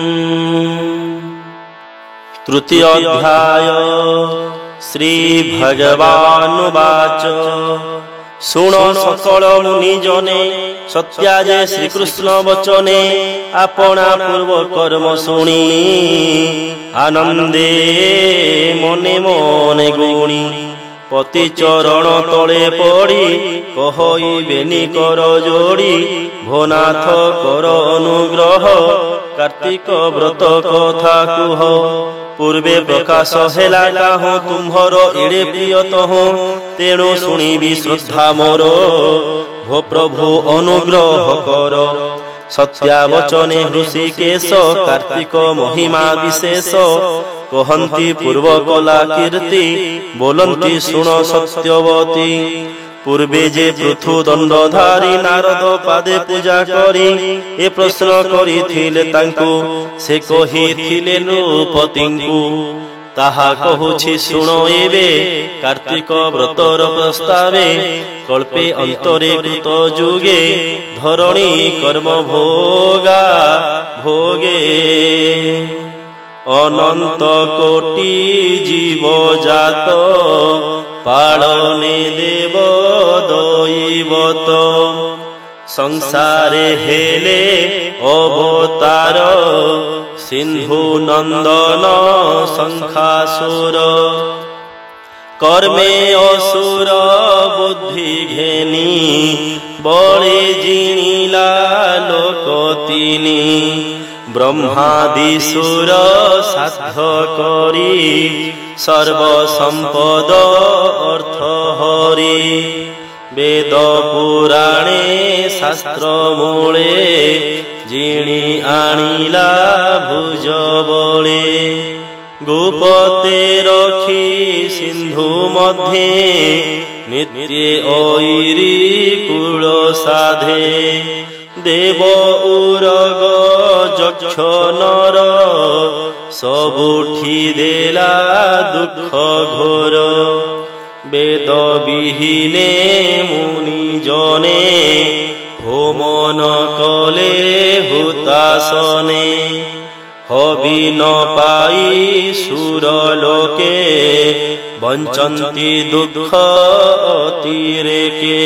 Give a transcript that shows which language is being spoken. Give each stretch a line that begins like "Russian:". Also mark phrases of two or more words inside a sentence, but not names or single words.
Odia: ତୃତୀୟ ଅଧ୍ୟାୟ। ଶ୍ରୀ ଭଗବାନୁବାଚ ଶୁଣ ସକଳ ମୁନିଜନେ ସତ୍ୟାଜେ ଶ୍ରୀକୃଷ୍ଣ ବଚନେ ଆପଣା ପୂର୍ବ କର୍ମ ଶୁଣି ଆନନ୍ଦେ ମନେ ମନେ ଗୁଣି ପତି ଚରଣ ତଳେ ପଡ଼ି କହଇବେନି କର ଯୋଡ଼ି ଭୋନାଥ କର ଅନୁଗ୍ରହ କାର୍ତ୍ତିକ ବ୍ରତ କଥା କୁହ। ପୂର୍ବେ ପ୍ରକାଶ ହେଲା କାହୁ ତୁମ୍ଭର ଏଡ଼େ ପ୍ରିୟତହ ତେଣୁ ଶୁଣିବି ଶ୍ରଦ୍ଧା ମୋର ଭୋ ପ୍ରଭୁ ଅନୁଗ୍ରହ କର। ସତ୍ୟାବଚନେ ଋଷିକେଶ କାର୍ତ୍ତିକ ମହିମା ବିଶେଷ କହନ୍ତି ପୂର୍ବ କଳା କୀର୍ତ୍ତି ବୋଲନ୍ତି ଶୁଣ ସତ୍ୟବତୀ। ପୂର୍ବେ ଯେ ପୃଥୁ ଦଣ୍ଡଧାରୀ ନାରଦ ପାଦେ ପୂଜା କରି ଏ ପ୍ରଶ୍ନ କରିଥିଲେ ତାଙ୍କୁ ସେ କହିଥିଲେ ନୃପତିଙ୍କୁ। ତାହା କହୁଛି ଶୁଣ ଏବେ କାର୍ତ୍ତିକ ବ୍ରତର ପ୍ରସ୍ତାବେ କଳ୍ପେ ଅନ୍ତରେ କୃତ ଯୁଗେ ଧରଣୀ କର୍ମ ଭୋଗା ଭୋଗେ। ଅନନ୍ତ କୋଟି ଜୀବ ଜାତ ପାଳନେ ଦେବ ଦୈବତ ସଂସାରେ ହେଲେ ଅବତାର ସିନ୍ଧୁ ନନ୍ଦନ ଶଙ୍ଖାସୁର। କର୍ମେ ଅସୁର ବୁଦ୍ଧି ଘେନି ବଳେ ଜିଣିଲା ଲୋକ ତିନି। ବ୍ରହ୍ମାଦିସୁର ସାଧ କରି ସର୍ବ ସମ୍ପଦ ଅର୍ଥ ହରି। ବେଦ ପୁରାଣେ ଶାସ୍ତ୍ର ମୂଳେ ଜିଣି ଆଣିଲା ଭୁଜ ବଳେ। ଗୋପତେ ରଖି ସିନ୍ଧୁ ମଧ୍ୟେ ନିତ୍ୟେ ଐରି କୁଳ ସାଧେ। ଦେବ ଉରଗ ଯକ୍ଷ ନର ସବୁଠି ଦେଲା ଦୁଖ ଘୋର। ବେଦ ବିହୀନେ ମୁନି ଜନେ ହୋମନ କଲେ ହୁତାସନେ। ହବି ନ ପାଇ ସୁର ଲୋକେ ବଞ୍ଚନ୍ତି ଦୁଖ ଅତିରେକେ।